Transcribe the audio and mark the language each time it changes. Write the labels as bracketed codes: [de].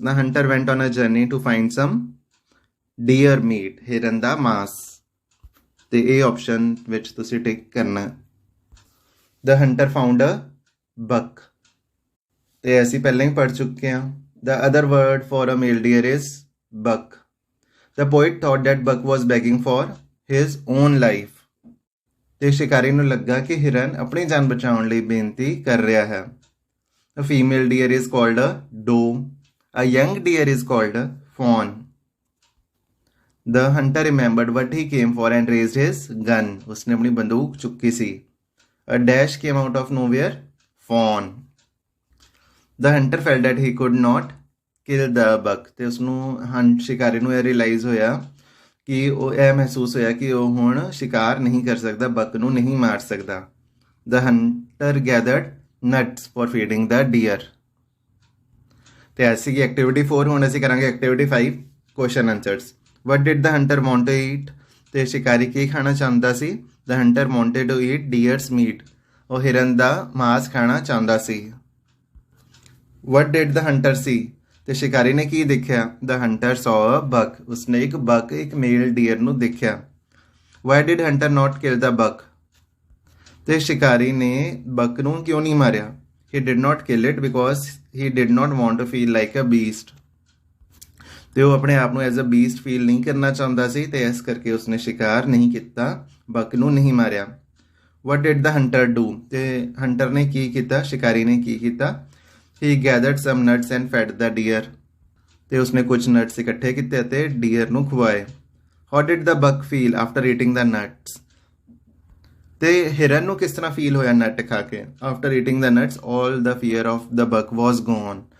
[en] the hunter went on a journey to find some deer meat, [pa] ਹਿਰਨ ਦਾ ਮਾਸ। ਤੇ ਇਹ option ਵਿੱਚ ਤੁਸੀਂ ਟਿਕ ਕਰਨਾ। [en] the hunter found a buck, [pa] ਤੇ ਅਸੀਂ ਪਹਿਲਾਂ ਹੀ ਪੜ੍ਹ ਚੁੱਕੇ ਹਾਂ। [en] The other word for a male deer is buck. The poet thought that buck was begging for his own life। [pa] ਤੇ ਸ਼ਿਕਾਰੀ ਨੂੰ ਲੱਗਾ ਕਿ ਹਿਰਨ ਆਪਣੀ ਜਾਨ ਬਚਾਉਣ ਲਈ ਬੇਨਤੀ ਕਰ ਰਿਹਾ ਹੈ। [en] A female deer is called a doe. A young deer is called a fawn. The hunter remembered what he came for and raised his gun. [pa] ਉਸਨੇ ਆਪਣੀ ਬੰਦੂਕ ਚੁੱਕੀ ਸੀ। [en] A dash came out of nowhere. Fawn. The hunter felt that he could not kill the buck। [pa] ਤੇ ਉਸਨੂੰ ਸ਼ਿਕਾਰੀ ਨੂੰ ਇਹ realise ਹੋਇਆ ਕਿ ਉਹ ਇਹ ਮਹਿਸੂਸ ਹੋਇਆ ਕਿ ਉਹ ਹੁਣ ਸ਼ਿਕਾਰ ਨਹੀਂ ਕਰ ਸਕਦਾ, ਬਕ ਨੂੰ ਨਹੀਂ ਮਾਰ ਸਕਦਾ। [en] The hunter gathered nuts for feeding the deer। [pa] ਤੇ ਐਸੀ ਕੀ ਐਕਟੀਵਿਟੀ 4। ਹੁਣ ਅਸੀਂ ਕਰਾਂਗੇ activity 5, question answers. [en] What did the hunter want to eat? [pa] ਤੇ ਸ਼ਿਕਾਰੀ ਕੀ ਖਾਣਾ ਚਾਹੁੰਦਾ ਸੀ? [en] The hunter wanted to eat deer's meat। [pa] ਉਹ ਹਿਰਨ ਦਾ ਮਾਸ ਖਾਣਾ ਚਾਹੁੰਦਾ ਸੀ। [en] What did the hunter see? [pa] ਤੇ ਸ਼ਿਕਾਰੀ ਨੇ ਕੀ ਦੇਖਿਆ? [en] The hunter saw a buck। [pa] ਉਸਨੇ ਇੱਕ ਬਕ, ਇੱਕ ਮੇਲ ਡੀਅਰ ਨੂੰ ਦੇਖਿਆ। [en] Why did hunter not kill the buck? [pa] ਤੇ ਸ਼ਿਕਾਰੀ ਨੇ ਬਕ ਨੂੰ ਕਿਉਂ ਨਹੀਂ ਮਾਰਿਆ? [en] He did not kill it because he did not want to feel like a beast। [pa] ਤੇ ਉਹ ਆਪਣੇ ਆਪ ਨੂੰ [en] as a beast [pa] ਫੀਲ ਨਹੀਂ ਕਰਨਾ ਚਾਹੁੰਦਾ ਸੀ, ਤੇ ਇਸ ਕਰਕੇ ਉਸਨੇ ਸ਼ਿਕਾਰ ਨਹੀਂ ਕੀਤਾ, ਬਕ ਨੂੰ ਨਹੀਂ ਮਾਰਿਆ। [en] What did the hunter do? [pa] ਤੇ ਹੰਟਰ ਨੇ ਕੀ ਕੀਤਾ? ਸ਼ਿਕਾਰੀ ਨੇ ਕੀ ਕੀਤਾ? [en] He gathered some nuts and fed the deer। [pa] ਤੇ ਉਸਨੇ ਕੁਝ ਨਟਸ ਇਕੱਠੇ ਕੀਤੇ ਅਤੇ ਡੀਅਰ ਨੂੰ ਖਵਾਏ। [en] How did the buck feel after eating the nuts? [pa] ਤੇ ਹਿਰਨ ਨੂੰ ਕਿਸ ਤਰ੍ਹਾਂ ਫੀਲ ਹੋਇਆ ਨਟ ਖਾ ਕੇ? [en] After eating the nuts, all the fear of the buck was gone।